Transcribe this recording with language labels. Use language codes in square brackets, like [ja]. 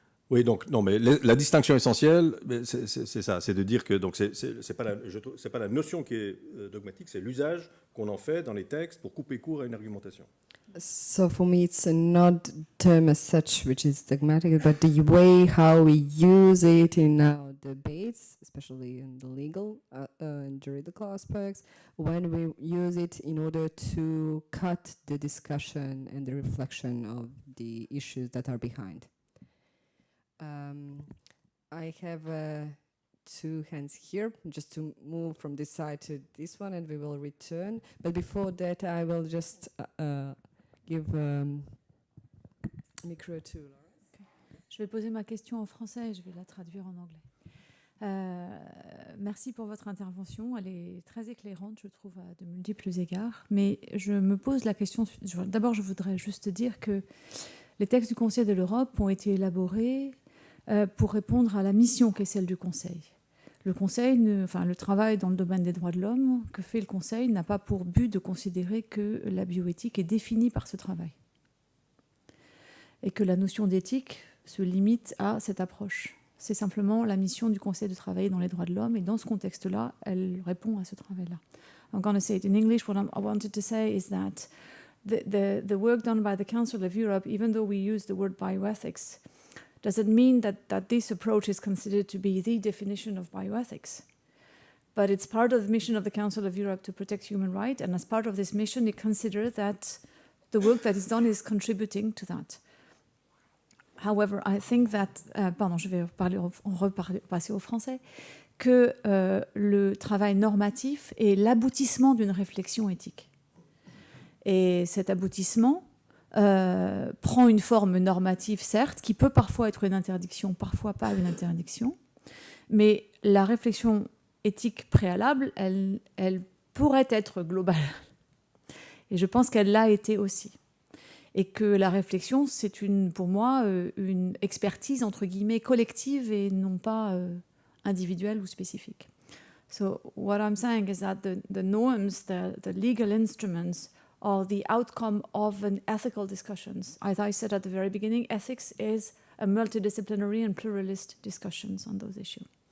[fr] Oui, donc non, mais la distinction essentielle, c'est ça, c'est de dire que donc c'est pas la notion qui est dogmatique, c'est l'usage qu'on en fait dans les textes pour couper court à une argumentation. [en] So for me, it's not term as such which is dogmatic, but the way how we use it in our debates, especially in the legal and juridical aspects, when we use it in order to cut the discussion and the reflection of the issues that are behind. I have two hands here, just to move from this side to this one, and we will return. But before that, I will just give micro to Laura. [fr] Je vais poser ma question en français et je vais la traduire en anglais. Merci pour votre intervention. Elle est très éclairante, je trouve, à de multiples égards. Mais je me pose la question... D'abord, je voudrais juste dire que les textes du Conseil de l'Europe ont été élaborés pour répondre à la mission qui est celle du Conseil. Le Conseil, le travail dans le domaine des droits de l'homme que fait le Conseil n'a pas pour but de considérer que la bioéthique est définie par ce travail. Et que la notion d'éthique se limite à cette approche. C'est simplement la mission du Conseil de travailler dans les droits de l'homme, et dans ce contexte-là, elle répond à ce travail-là. [en] I'm going to say it in English. What I wanted to say is that the work done by the Council of Europe, even though we use the word bioethics, doesn't mean that this approach is considered to be the definition of bioethics. But it's part of the mission of the Council of Europe to protect human rights, and as part of this mission, it considers that the work that is done is contributing to that. [fr] However, I think that, je vais passer au français, que le travail normatif est l'aboutissement d'une réflexion éthique. Et cet aboutissement prend une forme normative, certes, qui peut parfois être une interdiction, parfois pas une interdiction, mais la réflexion éthique préalable, elle pourrait être globale. Et je pense qu'elle l'a été aussi. Et que la réflexion, c'est pour moi une expertise entre guillemets collective et non pas individuelle ou spécifique. [en] So what I'm saying is that the norms, the legal instruments are the outcome of an ethical discussions. As I said at the very beginning, ethics is a multidisciplinary and pluralist discussions on those issues.